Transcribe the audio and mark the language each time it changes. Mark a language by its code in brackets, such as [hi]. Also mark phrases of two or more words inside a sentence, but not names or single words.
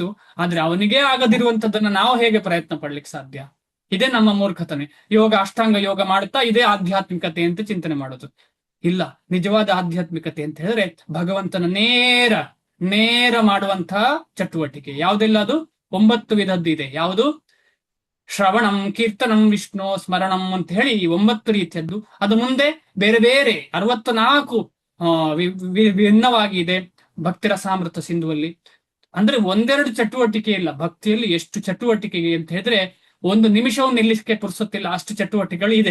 [kn] ಆದ್ರೆ ಅವನಿಗೆ ಆಗದಿರುವಂತದ್ದನ್ನ ನಾವು ಹೇಗೆ ಪ್ರಯತ್ನ ಪಡ್ಲಿಕ್ಕೆ ಸಾಧ್ಯ? ಇದೇ ನಮ್ಮ ಮೂರ್ಖತನೆ. ಯೋಗ, ಅಷ್ಟಾಂಗ ಯೋಗ ಮಾಡುತ್ತಾ ಇದೇ ಆಧ್ಯಾತ್ಮಿಕತೆ ಅಂತ ಚಿಂತನೆ ಮಾಡೋದು ಇಲ್ಲ. ನಿಜವಾದ ಆಧ್ಯಾತ್ಮಿಕತೆ ಅಂತ ಹೇಳಿದ್ರೆ ಭಗವಂತನ ನೇರ ಮಾಡುವಂತಹ ಚಟುವಟಿಕೆ. ಯಾವುದೆಲ್ಲ ಅದು 9 ವಿಧದ್ದು ಇದೆ. ಯಾವುದು? [sa] ಶ್ರವಣಂ, ಕೀರ್ತನಂ, ವಿಷ್ಣು ಸ್ಮರಣಂ [kn] ಅಂತ ಹೇಳಿ ಈ 9 ರೀತಿಯದ್ದು. ಅದು ಮುಂದೆ ಬೇರೆ ಬೇರೆ 64 ಭಿನ್ನವಾಗಿ ಇದೆ ಭಕ್ತಿರಸಾಮೃತ ಸಿಂಧುವಲ್ಲಿ. ಅಂದ್ರೆ ಒಂದೆರಡು ಚಟುವಟಿಕೆ ಇಲ್ಲ, ಭಕ್ತಿಯಲ್ಲಿ ಎಷ್ಟು ಚಟುವಟಿಕೆ ಅಂತ ಹೇಳಿದ್ರೆ ಒಂದು ನಿಮಿಷവും ನಿಲ್ಲಿಸಕ್ಕೆ ಪುರ್ಸೊತ್ತಿಲ್ಲ, ಅಷ್ಟು ಚಟುವಟಿಕೆಗಳು ಇದೆ.